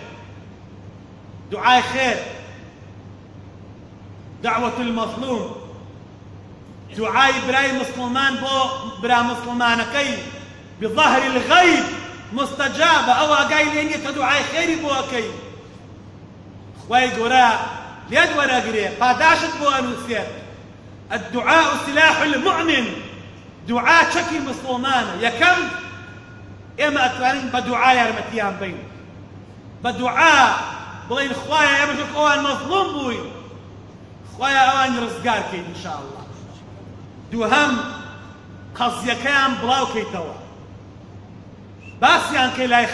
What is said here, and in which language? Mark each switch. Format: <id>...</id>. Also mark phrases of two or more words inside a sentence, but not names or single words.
<ckb>دعای خێر</ckb> <ar>دعوة المظلوم</ar> <ckb>دعای برای مسلمان بۆ برا مسلمانەکەی</ckb> <ar>بظهر الغیب</ar> <ckb>مستجابە ئەو ئاگای لێ نییە کە دوعای خێری بۆ ئەکەی خوای گەورە لێت وەرەگرێ پاداشت بۆ ئەنووسێت</ckb> <ar>الدعاء سلاح المؤمن</ar> <ckb>دعا چەکی مسلمانە یەکەم ئێمە ئەتوانین بە دوعا یارمەتیان بین بە دوعا بڵین خوایە ئێمە چۆن ئەوان مەظلوم بووین خوایە ئەوان ڕزگار کەین ئینشاءالله دووهەم قەزیەکەیان بڵاوکەیتەوە باسییان کەی لای</ckb>